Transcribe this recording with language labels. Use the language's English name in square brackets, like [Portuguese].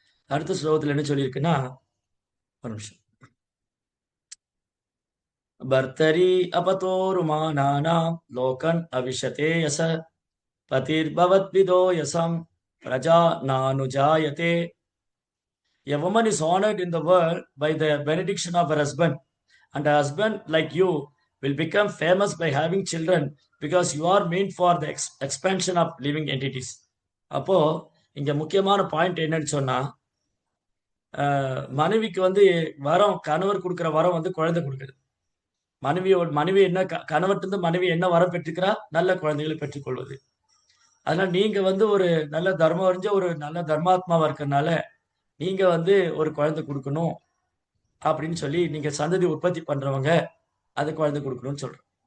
[Tamil] அடுத்த ஸ்லோகத்துல என்ன சொல்லியிருக்குன்னா, ஒரு நிமிஷம். [Sanskrit] பர்தரி அபதோருமானானாம் Logan அவிஷதே Yasa பதிர்பவத் விதோ யசம் Praja நானுஜாயதே. [English] A woman is honored in the world by the benediction of her husband, and a husband like you will become famous by having children because you are meant for the expansion of living entities. [Tamil] அப்போ இங்க முக்கியமான point என்னன்னு சொன்னா, மனைவிக்கு வரம், கணவர் கொடுக்கிற வரம் குழந்தை கொடுக்குறது. மனைவி என்ன, கணவர்கிட்ட மனைவி என்ன வரம் பெற்றுக்கிறா, நல்ல குழந்தைகளை பெற்றுக்கொள்வது. அதனால நீங்க ஒரு நல்ல தர்மம் அறிஞ்ச ஒரு நல்ல தர்மாத்மாவா இருக்கிறதுனால நீங்க ஒரு குழந்தை கொடுக்கணும் அப்படின்னு சொல்லி, நீங்க சந்ததி உற்பத்தி பண்றவங்க அது குழந்தை கொடுக்கணும்னு சொல்ற.